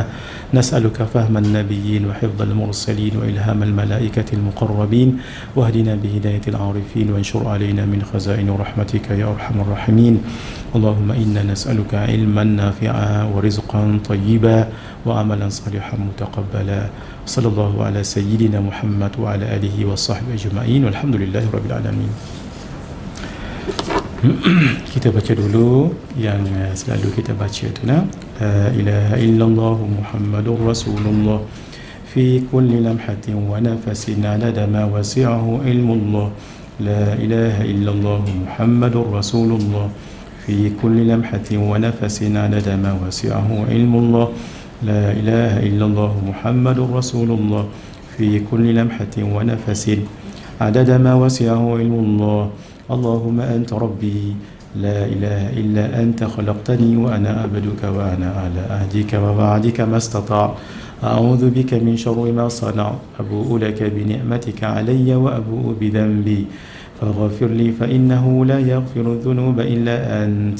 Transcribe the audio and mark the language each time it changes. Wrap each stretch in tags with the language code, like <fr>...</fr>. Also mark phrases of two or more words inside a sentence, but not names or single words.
<ar>نسألك فهم النبيين وحفظ المرسلين وإلهام الملائكة المقربين واهدنا بهداية العارفين وانشر علينا من خزائن رحمتك يا أرحم الراحمين. اللهم إنا نسألك علما نافعا ورزقا طيبا وعملا صالحا متقبلا. صلى الله على سيدنا محمد وعلى آله وصحبه أجمعين والحمد لله رب العالمين.</ar> <ms>Kita baca dulu yang selalu kita baca tu</ms> <ar>لا إله إلا الله محمد رسول الله في كل لمحة ونفس عدد ما وسعه علم الله. لا إله إلا الله محمد رسول الله في كل لمحة ونفس عدد ما وسعه علم الله. لا إله إلا الله محمد رسول الله في كل لمحة ونفس عدد ما وسعه علم الله. اللهم أنت ربي لا إله إلا أنت خلقتني وأنا عبدك وأنا على عهدك ووعدك ما استطعت. أعوذ بك من شر ما صنعت. أبوء لك بنعمتك علي وأبوء بذنبي فاغفر لي فإنه لا يغفر الذنوب إلا أنت.</ar>